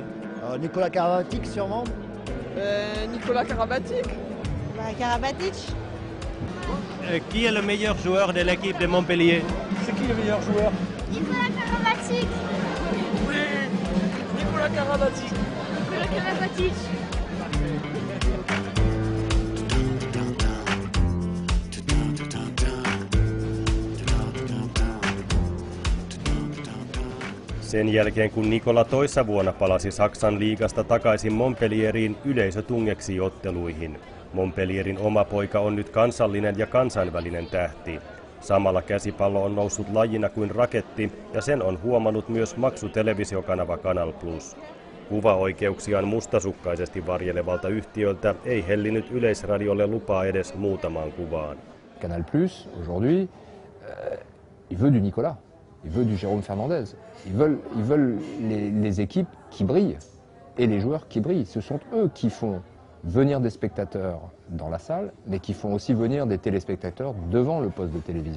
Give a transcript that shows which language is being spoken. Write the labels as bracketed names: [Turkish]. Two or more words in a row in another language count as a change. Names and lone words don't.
[French] Nicolas Karabatic sûrement. Nicolas Karabatic. Karabatic. Qui est le meilleur joueur de l'équipe de Montpellier? C'est qui le meilleur joueur? Nicolas Karabatic. Oui, Nicolas Karabatic. Nicolas Karabatic. [Finnish] Sen jälkeen kun Nikola toissa vuonna palasi Saksan liigasta takaisin Montpellieriin, yleisö tungeksi otteluihin. Montpellierin oma poika on nyt kansallinen ja kansainvälinen tähti. Samalla käsipallo on noussut lajina kuin raketti ja sen on huomannut myös maksutelevisiokanava Canal+. Kuvaoikeuksiaan mustasukkaisesti varjelevalta yhtiöltä ei hellinyt Yleisradiolle lupaa edes muutamaan kuvaan. [French] Canal+, aujourd'hui, il veut du Nicolas, il veut du Jérôme Fernandez. Ils veulent les équipes qui brillent et les joueurs qui brillent. Ce sont eux qui font venir des spectateurs dans la salle, mais qui font aussi venir des téléspectateurs devant le poste de télévision.